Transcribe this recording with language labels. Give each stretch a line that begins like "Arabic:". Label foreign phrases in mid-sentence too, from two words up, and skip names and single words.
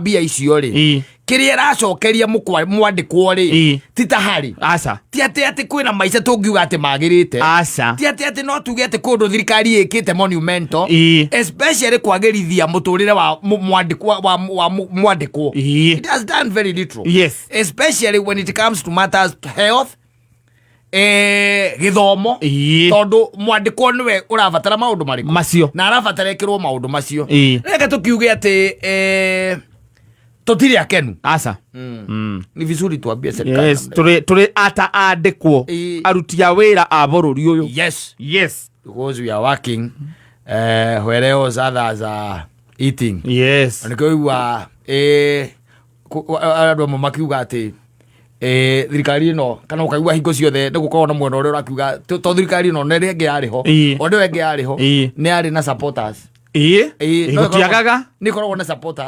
Kikuyu: mbia icio ri kiria racokeria mwandĩkwo ri ti tahari ti ati kwina maica tungiuga ati magirite ti ati no tuge ati kundu thirikari ikite monumental especially kwagirithia muturire wa mwandĩkwo
English: it has done very little especially when it comes to matters health
Kikuyu: githomo tondu mwandĩkwo niwe ũrabatara maũndũ marĩkũ macio
Swahili: na arabatara ekirwo maũndũ macio reke tukiuge ati tutiri akenu ni vizuri tuambie serikali
Kikuyu: turi ata andĩkwo aruti a wĩra a bũrũri ũyũ
English: because we are working where else others are eating
Kikuyu: nĩkĩigua andũ amwe makiuga ati thirikari ĩno kana ũkaigua hingo ciothe ndĩgũkorwo na mwena ũrĩa ũrakiuga to thirikari ĩno nĩ rĩngĩ yarĩho o ndĩwe ĩngĩ yarĩho nĩ yarĩ na supporters gutiagaga nä koragwo na supporters